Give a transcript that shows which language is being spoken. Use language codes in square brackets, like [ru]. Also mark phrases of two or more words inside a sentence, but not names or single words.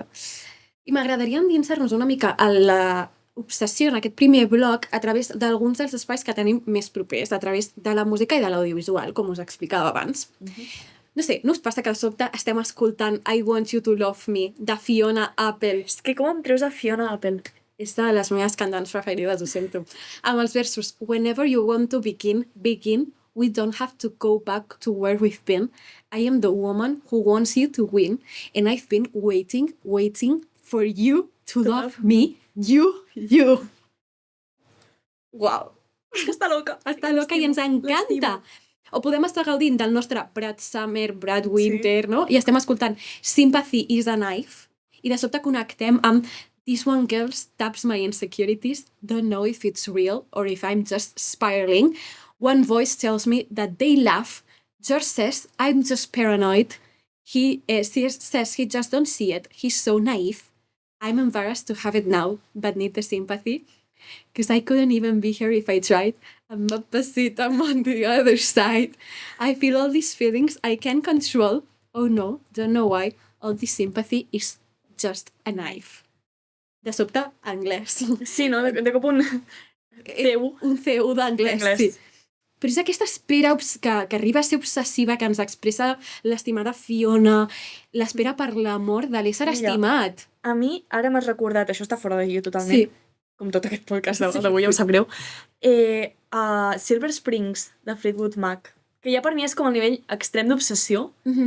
[ca] I m'agradaria endinsar-nos una mica a la obsessió en aquest primer bloc a través d'alguns dels espais que tenim més propers, a través de la música i de l'audiovisual, com us explicava abans. No sé, no us passa que de sobte estem escoltant I Want You to Love Me, de Fiona Apple? És que com em treus a Fiona Apple? És de les meves cantants preferides, ho sento. Amb els versos [en] Whenever you want to begin, we don't have to go back to where we've been. I am the woman who wants you to win, and I've been waiting for you to love me, you. Uau! [ca] És que està loca. Està loca i ens encanta. O podem estar gaudint del nostre Brad Summer, Brad Winter, no? I estem escoltant Sympathy is a Knife, i de sobte connectem amb [en] This one girl taps my insecurities, don't know if it's real or if I'm just spiraling. One voice tells me that they laugh. George says I'm just paranoid. He says he just don't see it. He's so naive. I'm embarrassed to have it now, but need the sympathy. Because I couldn't even be here if I tried. I'm opposite, I'm on the other side. I feel all these feelings I can't control. Oh no, don't know why. All this sympathy is just a knife. [ca] De sobte, anglès. Sí, no? De cop un CU. Un CU d'anglès, sí. Però és aquesta espera que arriba a ser obsessiva, que ens expressa l'estimada Fiona, l'espera per l'amor de l'ésser estimat. A mi, ara m'has recordat, això està fora de guió totalment, com tot aquest podcast d'avui, em sap greu, Silver Springs, de Fleetwood Mac, que ja per mi és com el nivell extrem d'obsessió, no?